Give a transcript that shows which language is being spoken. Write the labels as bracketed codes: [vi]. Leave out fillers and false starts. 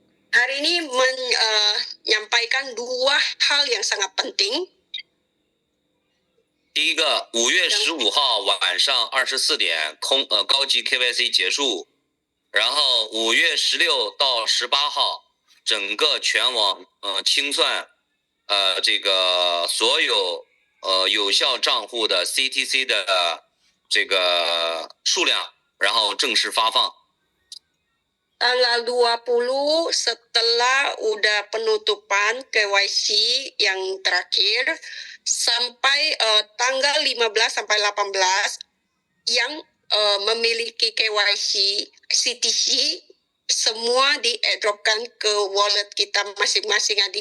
[id] Hari ini menyampaikan 2 hal yang sangat penting. [zh] 第一个，5月15号晚上24点高级 KYC 结束，然后5月16到18号整个全网清算这个所有有效账户的 CTC 的这个数量，然后正式发放。 [id] Tanggal 20 setelah udah penutupan KYC yang terakhir sampai tanggal 15 sampai 18 yang memiliki KYC CTC semua di-airdropkan ke wallet kita masing-masing.